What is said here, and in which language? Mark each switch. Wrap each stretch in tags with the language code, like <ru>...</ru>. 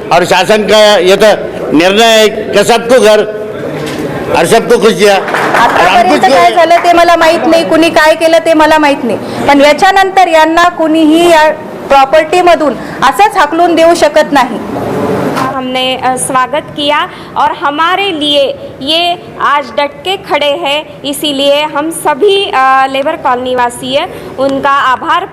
<hi>और शासन का ये तो निर्णय है कि सबको घर और सबको खुश दिया।</hi> <mr>आतापर्यंत काय झालं ते मला माहित नाही, कुणी काय केलं ते मला माहित नाही, पण याच्यानंतर यांना कुणीही या प्रॉपर्टी मधून असंच हाकलून देऊ शकत नाही।</mr> <hi>हमने स्वागत किया और हमारे लिए ये आज डट के खड़े हैं, इसीलिए हम सभी लेबर कॉलनी वासी है उनका आभार।</hi>